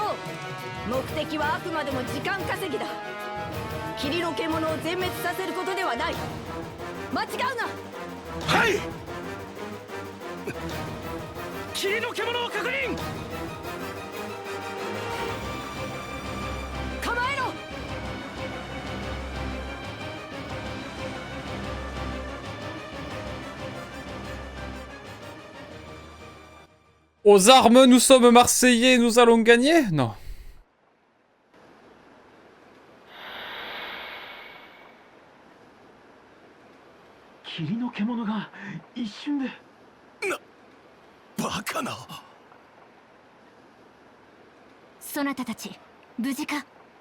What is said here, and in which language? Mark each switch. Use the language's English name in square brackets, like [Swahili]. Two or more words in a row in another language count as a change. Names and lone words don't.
[Japanese] 目的はあくまでも時間稼ぎだ。霧の獣を全滅させることではない。間違うな。はい。霧の獣を確認。構えろ。 [French] Aux armes, nous sommes Marseillais, nous allons gagner? Non. [Japanese] Bakana. そなたたち無事か？